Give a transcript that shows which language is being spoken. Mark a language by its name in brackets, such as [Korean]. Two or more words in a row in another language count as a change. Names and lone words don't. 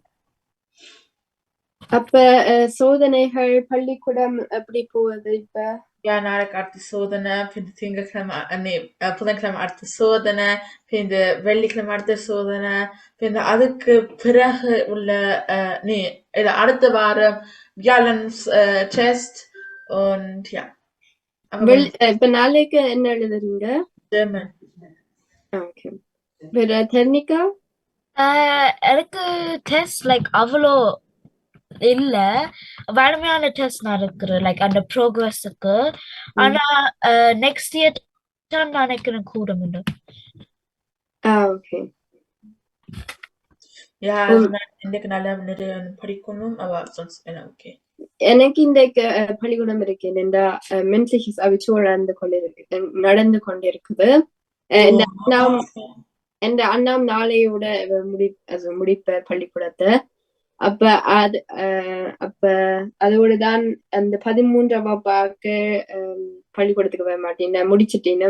[Tamil] அப்ப சோதனைகள் பள்ளிக்கூடம் எப்படி போகுது இப்ப? Ja, நாளைக்கு அடுத்த சோதனை, பின்ன திங்கட்கிழமை புதன்கிழமை அடுத்த சோதனை, பின்ன வெள்ளிக்கிழமை அடுத்த சோதனை, பின்ன அதுக்கு பிறகு உள்ள இல்ல அடுத்த வாரம் வியாழன் [German] Test und ja. Aber [Tamil] இப்ப நாளைக்கு என்ன எழுதுறீங்க? [English] German. [Tamil] ஓகே. வேற டெக்னிக்கா? எனக்கு டெஸ்ட் லைக் அவ்வளோ இல்ல. வழமையான டெஸ்ட் நடக்குது லைக் அந்த ப்ரோக்ரஸுக்கு. ஆனா [English] next year [Tamil] தான் நினைக்கிறேன் கூடும். ஓகே. [German] Ja, also [Tamil] இன்னைக்கு நல்லா நிறைய படிக்கணும், [German] aber sonst [Tamil] எல்லாம் okay. எனக்கு இன்றைக்கு பள்ளிக்கூடம் இருக்கு. இந்த [German] mündliches Abitur [Tamil] நடந்து கொண்டிருக்குது. எந்த அண்ணாம் நாளையோட முடிப்ப பள்ளிக்கூடத்தை. அப்ப அதோட தான் அந்த 13ஆம் வகுப்பாக்கு பள்ளிக்கூடத்துக்கு வர மாட்டேன் முடிச்சுட்டேன்.